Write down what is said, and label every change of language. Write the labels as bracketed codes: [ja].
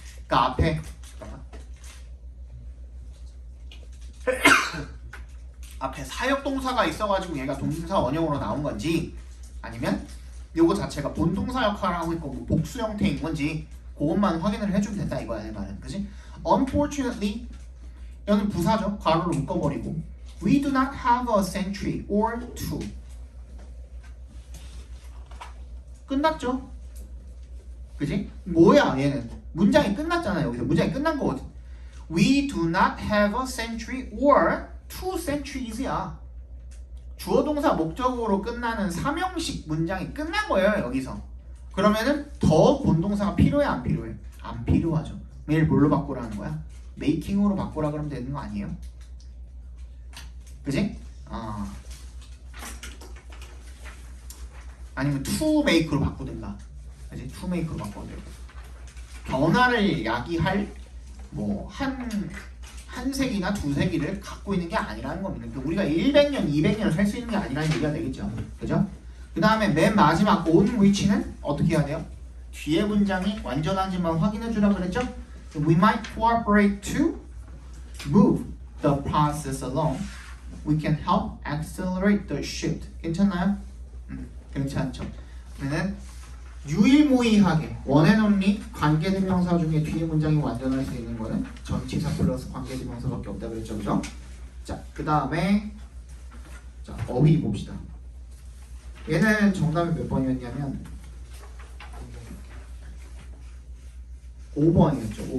[ko] 그러니까 앞에 앞에 사역 동사가 있어가지고 얘가 동사 원형으로 나온 건지 아니면 요거 자체가 본동사 역할을 하고 있고 뭐 복수 형태인 건지 그것만 확인을 해주면 된다 이거야 내 말은. 그지? Unfortunately 여기는 부사죠. 괄호로 묶어버리고 [en] We do not have a century or two. [ko] 끝났죠? 그지? 뭐야 얘는 문장이 끝났잖아. 여기서 문장이 끝난 거거든. [en] We do not have a century or two centuries야. [ko] 주어 동사 목적으로 끝나는 삼형식 문장이 끝난 거예요 여기서. 그러면은 더 본동사가 필요해 안 필요해? 안 필요하죠. 매일 뭘로 바꾸라는 거야? making으로 바꾸라 그러면 되는 거 아니에요? 그지? 아니면 to make로 바꾸든가. 그지? to make로 바꿔도 되고. 변화를 야기할 뭐 한 세기나 두 세기를 갖고 있는 게 아니라는 겁니다. 그러니까 우리가 100년, 200년을 살 수 있는 게 아니라는 얘기가 되겠죠. 그죠? 그 다음에 맨 마지막 on which는 어떻게 해야 돼요? 뒤에 문장이 완전한지만 확인해 주라 그랬죠? [en] We might cooperate to move the process along. We can help accelerate the shift. [ko] 괜찮나요? 괜찮죠. 그러면 유일무이하게 [en] one and only [ko] 관계대명사 중에 뒤에 문장이 완전할 수 있는 거는 전치사 플러스 관계대명사밖에 없다 그랬죠, 그죠? 자, 그 다음에 자 어휘 봅시다. 얘는 정답이 몇 번이었냐면 5번이었죠.